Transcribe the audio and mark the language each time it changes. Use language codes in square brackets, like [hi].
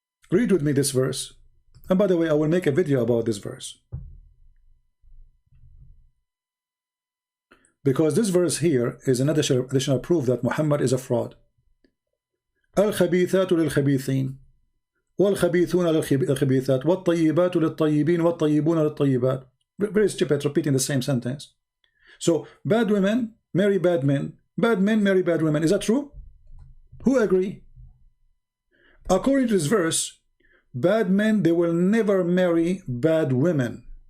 [en] Read with me this verse. And by the way, I will make a video about this verse, because this verse here is an additional proof that Muhammad is a fraud. [ar] الخبيثات للخبيثين والخبيثون للخبيثات والطيبات للطيبين والطيبون للطيبات. [en] Very stupid, repeating the same sentence. So bad women marry bad men, bad men marry bad women. Is that true? Who agree? According to this verse, bad men, they will never marry bad women.